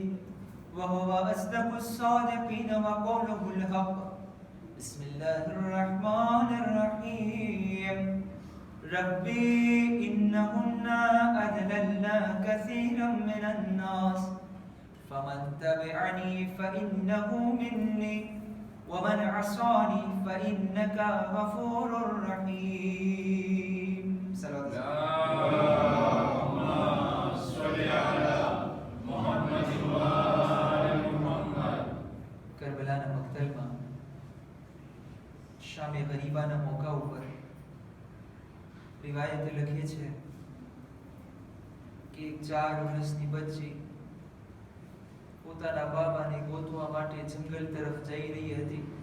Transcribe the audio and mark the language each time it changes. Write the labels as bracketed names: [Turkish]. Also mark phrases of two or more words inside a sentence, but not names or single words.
[Arabic] وهو أصدق الصادقين وقوله الحق بسم الله الرحمن الرحيم ربي إنهن أضللن كثيرا من الناس فمن تبعني فإنه مني ومن عصاني فإنك غفور رحيم اللهم صل على محمد وآل محمد [Gujarati] કરબલાના મક્તલમાં શામે ગરીબાના મોકા ઉપર રિવાયત લખી છે કે એક 4 વર્ષની બચ્ચી પોતાના બાબાને ગોતવા માટે જંગલ તરફ જઈ રહી હતી